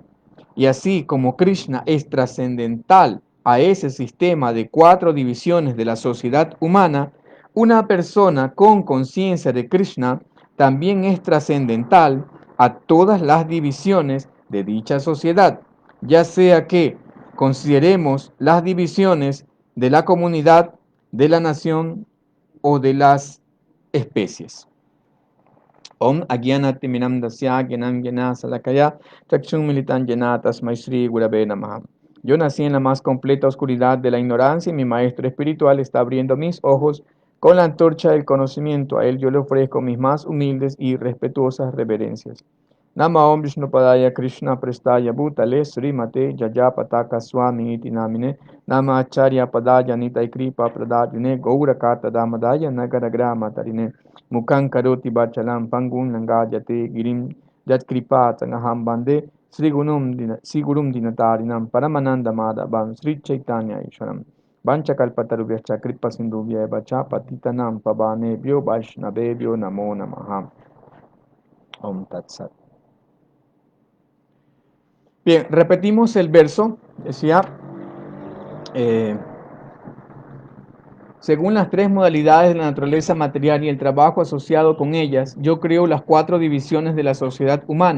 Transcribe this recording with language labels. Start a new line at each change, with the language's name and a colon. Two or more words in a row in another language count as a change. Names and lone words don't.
Spanish: Y así como Krishna es trascendental a ese sistema de cuatro divisiones de la sociedad humana, una persona con conciencia de Krishna también es trascendental a todas las divisiones de dicha sociedad, ya sea que consideremos las divisiones de la comunidad, de la nación o de las especies.
Sanskrit: Om Agyanatiminam Dasya Gyanam Gyana Salakaya Chakshun Militan Gyana Tasmai Shri Gurave Namaha.
Spanish: Yo nací en la más completa oscuridad de la ignorancia y mi maestro espiritual está abriendo mis ojos con la antorcha del conocimiento. A él yo le ofrezco mis más humildes y respetuosas reverencias.
Sanskrit: Nama Om Vishnupadaya Krishna Prestaya Bhutale Srimate Jaya Pataka Swami Iti Namine Nama Acharya Padaya Nitai Kripa Pradajune Gaurakata Damadaya Nagaragrama Tarine Mukhan Karoti Bachalam Pangun Nangajate Girim Jat Kripa Tangaham Bande Sri Gurum Dinatarinam Paramananda Madhavam Sri Chaitanya Ishwaram Vancha Kalpatarubhyacha Kripa Sindhubhya Vacha Patitanam Pavanebhyo Vaishnavebhyo Namo Namaha. Om Tat Sat.
Spanish: Bien, repetimos el verso. Decía, según las tres modalidades de la naturaleza material y el trabajo asociado con ellas, yo creo las cuatro divisiones de la sociedad humana.